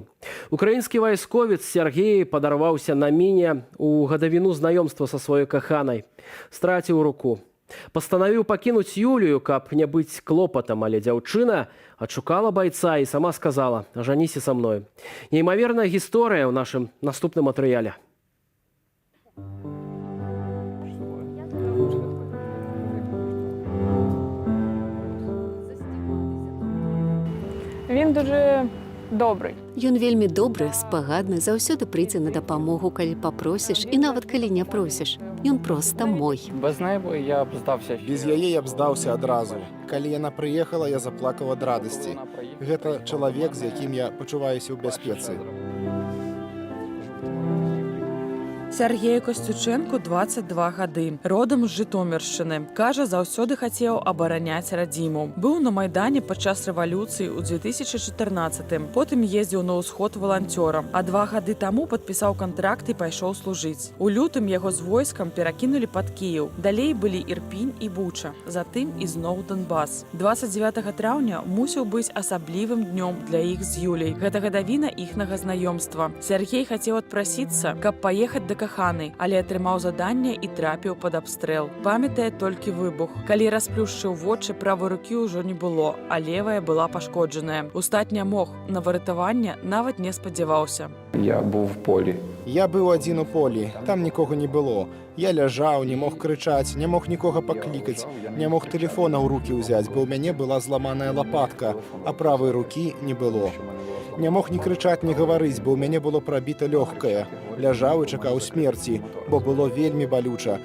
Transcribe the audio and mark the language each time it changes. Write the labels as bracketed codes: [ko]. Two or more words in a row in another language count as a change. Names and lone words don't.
[be] Украінскі вайсковец Сергей падарваўся на міне ў гадавіну знаёмства са сваёй каханай. Страціў руку. Пастанавіў пакінуць Юлію, каб не быць клопатам, але дзяўчына адшукала байца і сама сказала: «Ажаніся са мною». Неймаверная гісторыя ў нашым наступным матэрыяле. [uk] Він дуже добрый. [be] Ён вельмі добры, спагадны, заўсёды прыйдзе на дапамогу, калі папросіш, і нават калі не просіш. Ён проста мой. [uk] Без неї я б здався. [be] Без яе я б здаўся адразу. Калі яна прыехала, я заплакаў ад радасці. Гэта чалавек, з якім я пачуваюся ў бяспецы. Сергею Костюченку 22 гады. [uk] Родом з Житомирщини. [be] Каже, заўсёды хацеў абараняць радзіму. Быў на Майдане падчас рэвалюцыі ў 2014-м. Потым ездзіў на ўсход валанцёрам. А 2 гады таму падпісаў кантракт і пайшоў служыць. У лютым яго з войскам перакінулі пад Кіеў. Далей былі Ірпінь і Буча. Затым ізноў Донбас. 29 траўня мусіў быць асаблівым днём для іх з Юляй. Гэта гадавіна іхнага знаёмства. Сергей хацеў адпрасіцца, каб паехаць да каханы, але атрымаў заданне і трапіў пад абстрэл. Памятае толькі выбух. Калі расплюшчыў вочы, правой рукі ўжо не было, а левая была пашкоджаная. Устаць не мог, на выратаванне нават не спадзяваўся. [uk] Я був в полі. [be] Я быў адзін у полі, там нікога не было. Я ляжаў, не мог крычаць, не мог нікога паклікаць, не мог тэлефона ў рукі ўзяць, бо ў мяне была зламаная лапатка, а правай рукі не было. Не мог ні крычаць, ні гаварыць, бо ў мяне было прабіта лёгкае. Ляжаў і чакаў смерці, бо было вельмі балюча.